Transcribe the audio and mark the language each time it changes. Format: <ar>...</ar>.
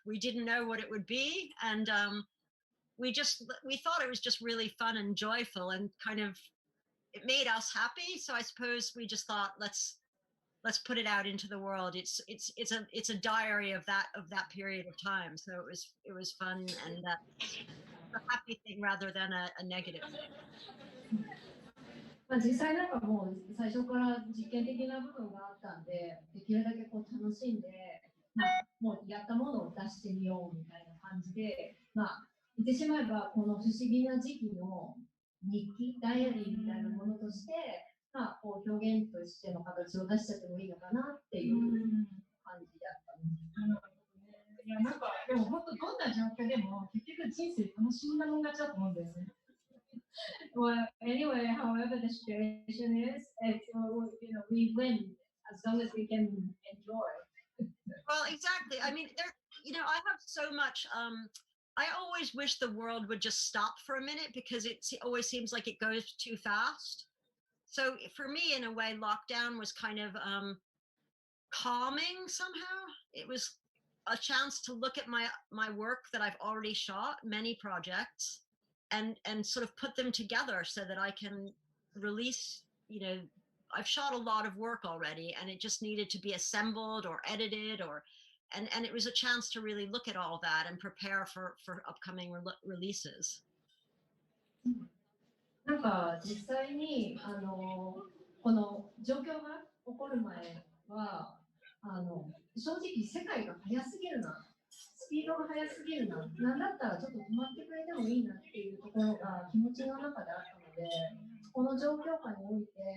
<en>We didn't know what it would be. And we thought it was just really fun and joyful and kind of, it made us happy. So I suppose we just thought, let's put it out into the world. It's a diary of that period of time. So it was fun and a happy thing rather than a negative thing.</en> <ja>実際なんかもう最初から実験的な部分があったんで、できるだけこう楽しんで、もうやったものを出してみようみたいな感じで、言ってしまえばこの不思議な時期の日記、ダイアリーみたいなものとして、こう表現としての形を出しちゃってもいいのかなっていう感じだったんです。いやなんかでも本当どんな状況でも結局人生楽しんだもん勝ちだと思うんだよね。</ja> <en>Well, anyway, however the situation is, it's, we win as long as we can enjoy. Well, exactly. I mean, I have so much. I always wish the world would just stop for a minute because it always seems like it goes too fast. So for me, in a way, lockdown was kind of calming somehow. It was a chance to look at my work that I've already shot, many projects, and sort of put them together so that I can release. I've shot a lot of work already, and it just needed to be assembled or edited, and it was a chance to really look at all that and prepare for upcoming releases.</en> <ja>なんか実際にこの状況が起こる前は正直世界が速すぎるな、スピードが速すぎるな、なんだったらちょっと止まってくれてもいいなっていうところが気持ちの中であったので、この状況下において</ja>